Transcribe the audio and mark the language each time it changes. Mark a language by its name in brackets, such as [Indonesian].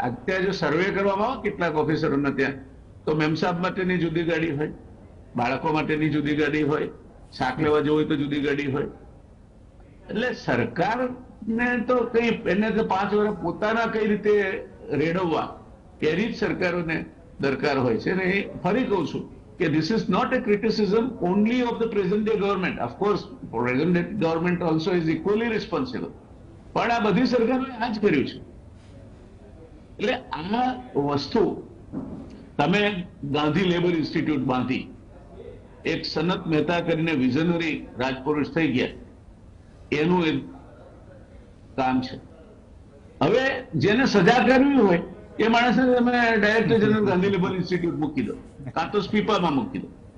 [Gujarati] અત્યારે જો સર્વે કરવામાં આવે કેટલાક ઓફિસરોને ત્યાં, તો મેમ સાહેબ માટેની જુદી ગાડી હોય, બાળકો માટેની જુદી ગાડી હોય, શાક લેવા જવું હોય તો જુદી ગાડી હોય. એટલે સરકારને તો કઈ એને તો 5 વર્ષ પોતાના કઈ રીતે રેડવવા એની જ સરકારોને દરકાર હોય છે. અને એ ફરી કહું છું કે [English] this is not a criticism only of the present day government. Of course, present day government also is equally responsible. [Gujarati] પણ આ બધી સરકારોએ આ જ કર્યું છે. એટલે આ વસ્તુ તમે ગાંધી લેબર ઇન્સ્ટિટ્યૂટ બાંધી, એક સનત મહેતા કરીને વિઝનરી રાજપુરુષ થઈ ગયા, એનું એક કામ છે. હવે જેને સજા કરવી હોય એ માણસને તમે director general Gandhi labour institute મૂકી દો, કાં તો સ્પીપામાં મૂકી દો.